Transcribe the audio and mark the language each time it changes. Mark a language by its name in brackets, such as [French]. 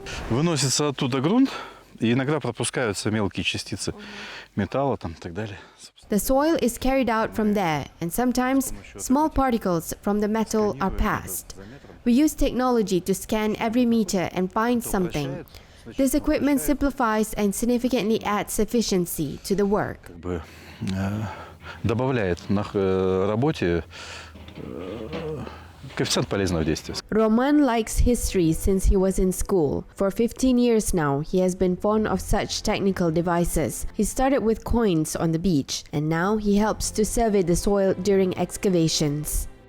[Russian] Выносится оттуда грунт, и иногда пропускаются мелкие частицы металла там, и так далее. [English] The soil is carried out from there, and sometimes small particles from the metal are passed. We use technology to scan every meter and find something. This equipment simplifies and significantly adds efficiency to the work. [Russian] Добавляет на работе коэффициент полезного действия. [English] Roman likes history since he was in school. For 15 years now, he has been fond of such technical devices. He started with coins on the beach, and now he helps to survey the soil during excavations.